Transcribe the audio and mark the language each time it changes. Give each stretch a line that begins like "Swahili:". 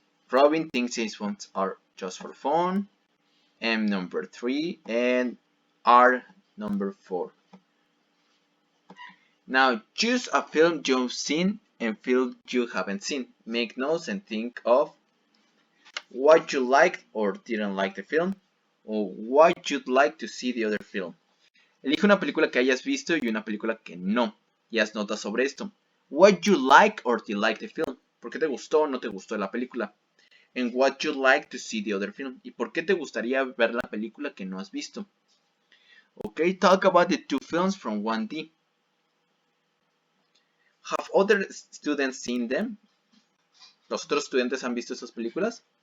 English: Robin thinks James Bonds are just for fun. M number 3 and R number 4. Now choose a film you've seen and film you haven't seen. Make notes and think of what you liked or didn't like the film, or what you'd like to see the other film.
Spanish: Elige una película que hayas visto y una película que no, y haz notas sobre esto.
English: What you like or did like the film.
Spanish: ¿Por qué te gustó o no te gustó la película?
English: and what you like to see the other film.
Spanish: ¿Y por qué te gustaría ver la película que no has visto?
English: Okay, talk about the two films from 1D. Have other students seen them?
Spanish: ¿Los otros estudiantes han visto esas películas?